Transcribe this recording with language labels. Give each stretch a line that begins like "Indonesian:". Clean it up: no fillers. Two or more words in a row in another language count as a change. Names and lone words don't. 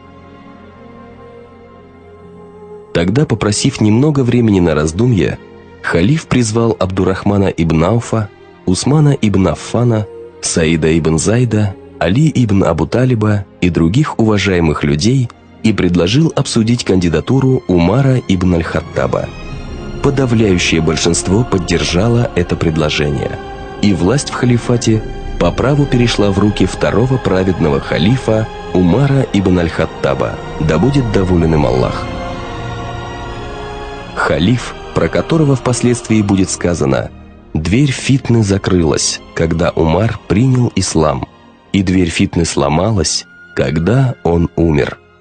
Russian: Тогда, попросив немного времени на раздумье, халиф призвал Абдурахмана ибн Ауфа, Усмана ибн Аффана, Саида ибн Зайда, Али ибн Абу Талиба и других уважаемых людей и предложил обсудить кандидатуру Умара ибн аль-Хаттаба. Подавляющее большинство поддержало это предложение, и власть в халифате по праву перешла в руки второго праведного халифа Умара ибн аль-Хаттаба, да будет доволен им Аллах. Халиф, про которого впоследствии будет сказано: «Дверь фитны закрылась, когда Умар принял ислам, и дверь фитны сломалась, когда он умер».